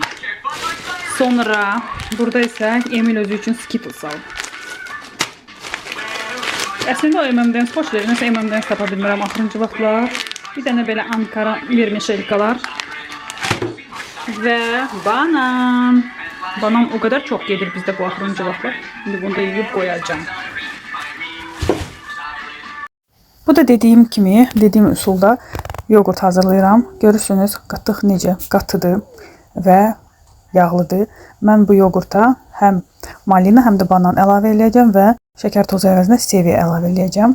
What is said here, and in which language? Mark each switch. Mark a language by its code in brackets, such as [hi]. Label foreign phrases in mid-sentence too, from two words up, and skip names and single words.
[az] Sonra burada isə Emil özü üçün Skittles aldım. Əslində o M&M's xoş verir. Nəsə M&M's tapa bilmirəm axırıncı vaxtlar. Bir dənə belə Ankara vermişelikalar. Və banan. [tr] Banan o kadar çok gelir bizde [az] bu axırıncı vaxtlar. [tr] Şimdi bunu da yiyip koyacağım. [az] Bu da dediyim üsulda yoğurt hazırlayıram. Görürsünüz qatıq necə qatıdır və yağlıdır. Mən bu yoğurta həm malina, həm də banan əlavə edəcəm və şəkər tozu əvəzinə stevia əlavə edəcəm.